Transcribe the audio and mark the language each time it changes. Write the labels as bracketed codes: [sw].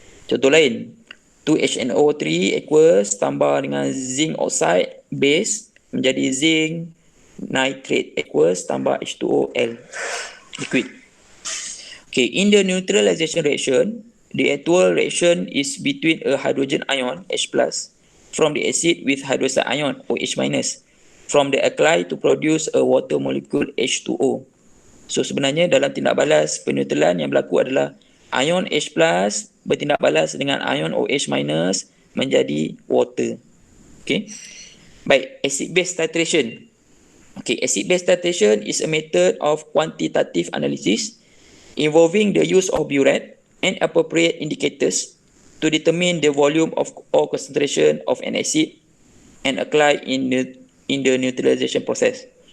[ms] Contoh lain, 2HNO3 aqueous tambah dengan zinc oxide base menjadi zinc nitrate aqueous tambah H2OL liquid. [en] Okay, in the neutralization reaction, the actual reaction is between a hydrogen ion H+ from the acid with hydroxide ion OH- from the alkali to produce a water molecule H2O. [ms] So sebenarnya dalam tindak balas peneutralan yang berlaku adalah ion H+ bertindak balas dengan ion OH- menjadi water. Okay. Baik, acid base titration. [en] Okay, acid base titration is a method of quantitative analysis involving the use of burette, and appropriate indicators to determine the volume of or concentration of an acid and alkali in the neutralization process.